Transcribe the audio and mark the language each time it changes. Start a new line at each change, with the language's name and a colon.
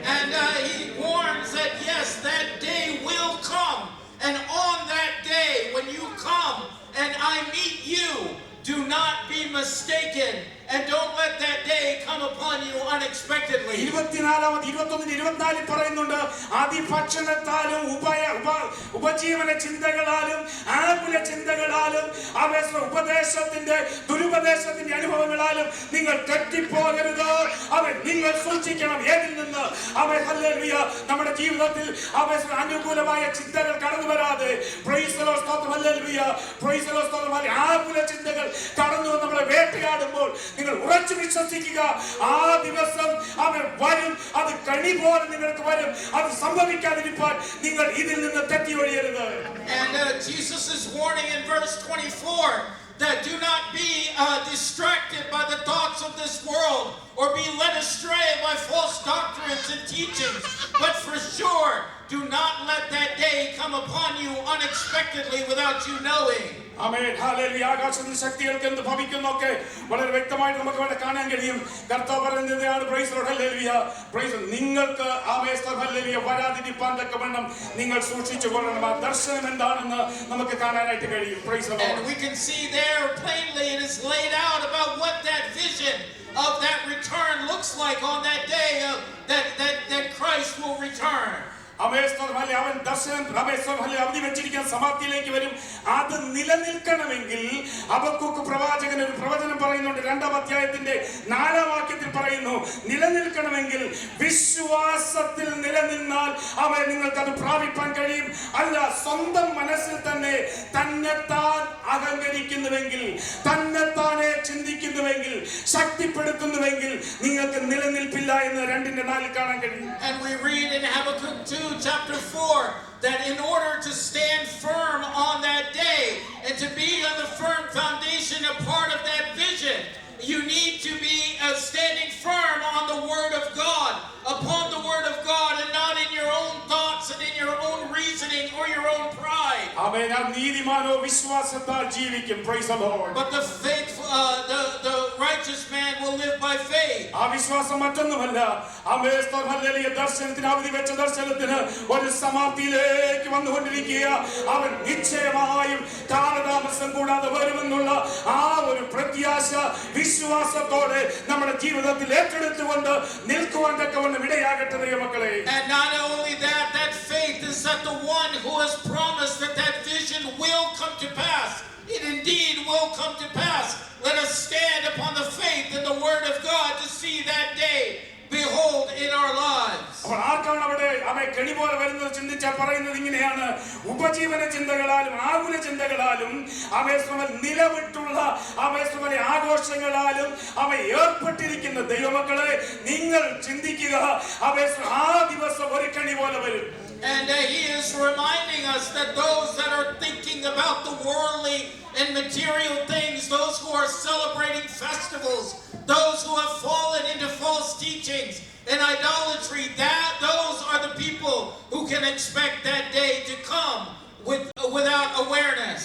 English: And he warns that yes, that day will come, and on that day when you come and I meet you, do not be mistaken, and don't let that day come upon you unexpectedly.
Malayalam: 21-24 പറയുന്നുണ്ട്, അതിഭക്ഷണത്താലും ഉപജീവന ചിന്തകളാലും ആകുല ചിന്തകളാലും ഉപദേശത്തിന്റെ ദുരുപദേശത്തിന്റെ അനുഭവങ്ങളാലും നിങ്ങൾ തെറ്റിപ്പോകരുത്. നിങ്ങൾ സൂക്ഷിക്കണം. ഏതിൽ നിന്ന് hallelujah നമ്മുടെ ജീവിതത്തിൽ അനുകൂലമായ ചിന്തകൾ കടന്നു വരാതെ,
English: praise the Lord,
Malayalam: സ്തോത്രം, ഹല്ലേലൂയ, പ്രൈസ് ദി ലോർഡ്, സ്തോത്രം, ആകുല ചിന്തകൾ കടന്നു നമ്മളെ വേട്ടയാടുമ്പോൾ നിങ്ങൾ ഉറച്ചു വിശ്വസിക്കുക, ആ ദിവസം അവൻ വരും, അത് കണി പോലെ നിങ്ങൾക്ക് വരും. അത് സംഭവിക്കാതിരിക്കാൻ നിങ്ങൾ ഇതിൽ നിന്ന് തെറ്റി ഒഴിയരുത്.
English: And Jesus is warning in verse 24 that do not be distracted by the thoughts of this world or be led astray by false doctrines and teachings, but for sure do not let that day come upon you unexpectedly. unexpectedly without you knowing.
Malayalam: Amen hallelujah. ആകാശത്തിന്റെ ശക്തികൾക്ക് എന്ത് ഭവിക്കുന്നൊക്കെ വളരെ വ്യക്തമായിട്ട് നമുക്ക് ഇവിടെ കാണാൻ കഴിയും. കർത്താവ് പറയുന്നതാണ്
English: praise the Lord
Malayalam: hallelujah. Price നിങ്ങൾക്ക് ആമേൻ ഹല്ലേലൂയ വരാതിരിപ്പാൻ തക്കവണ്ണം നിങ്ങൾ സൂക്ഷിച്ചു കൊള്ളണം. ആ ദർശനം എന്താണെന്ന് നമുക്ക് കാണാനായിട്ട് കഴിയും.
English: Praise the Lord. And we can see there plainly it is laid out about what that vision of that return looks like on that day that Christ will return.
Malayalam: അവൻ ദർശനം അവധി വെച്ചിരിക്കുന്ന സമാപ്തിയിലേക്ക് വരും. അത് നിലനിൽക്കണമെങ്കിൽ ഹബക്കൂക്ക് പ്രവാചകൻ ഒരു പ്രവചനം പറയുന്നുണ്ട്. 2-ാം അധ്യായത്തിന്റെ 4-ാം വാക്യത്തിൽ പറയുന്നു, നിലനിൽക്കണമെങ്കിൽ വിശ്വാസത്തിൽ നിലനിന്നാൽ അവൻ നിങ്ങൾക്ക് അത് പ്രാപിപ്പാൻ കഴിയും. അല്ല, സ്വന്തം മനസ്സിൽ തന്നെ തന്നെത്താൻ അഹങ്കരിക്കുന്നുവെങ്കിൽ, തന്നെത്താനെ ചിന്തിക്കുന്നുവെങ്കിൽ, ശക്തിപ്പെടുത്തുന്നുവെങ്കിൽ നിങ്ങൾക്ക് നിലനിൽപ്പില്ല എന്ന് 2:4 കാണാൻ കഴിയും.
English: And we read in Habakkuk 2 chapter 4 that in order to stand firm on that day and to be on the firm foundation, a part of that vision, you need to be standing firm on the word of God, upon the word of God, and not in your own thoughts and in your own reasoning or your own pride. Amen.
Malayalam: നീതിമാനോ വിശ്വാസത്താൽ ജീവിക്കും.
English: Praise the Lord. But the faithful, the righteous man will live by faith.
Malayalam: ആ വിശ്വാസം മറ്റൊന്നുമല്ല. Amen hallelujah. ദർശനത്തിന് അവധി വെച്ച ദർശനത്തിന് ഒരു സമാപ്തിയിലേക്ക് വന്നുകൊണ്ടിരിക്കുക. അവൻ നിശ്ചയമായും കാലതാമസം കൂടാതെ വരുമെന്നുള്ള ആ ഒരു പ്രത്യാശ വിശ്വാസത്തോടെ നമ്മുടെ ജീവിതത്തിൽ ഏറ്റെടുത്തുകൊണ്ട് നിൽക്കുവാൻ തക്കവണ്ണം ഇടയാകട്ടെ ദൈവമക്കളെ.
English: And not only that, that faith is that the one who has promised that vision will come to pass. It indeed will come to pass. Let us stand upon the faith in the word of God to see that day behold in our lives.
Malayalam: അപ്പോൾ ആർക്കാണ് അവിടെ അവൻ കെണി പോലെ വരുന്നത് ചിന്തിച്ചാൽ പറയുന്നത് ഇങ്ങനെയാണ്, ഉപജീവന ചിന്തകളാലും ആകുല ചിന്തകളാലും അവൻ നിലവിട്ടുള്ള അവൻ ആഘോഷങ്ങളാലും അവൻ ഏർപ്പെട്ടിരിക്കുന്ന ദൈവമക്കളെ നിങ്ങൾ ചിന്തിക്കുക. അവൻ ആ ദിവസം ഒരു കെണി പോലെ വരും.
English: And he is reminding us that those that are thinking about the worldly and material things, those who are celebrating festivals, those who have fallen into false teachings and idolatry, those are the people who can expect that day to come without awareness.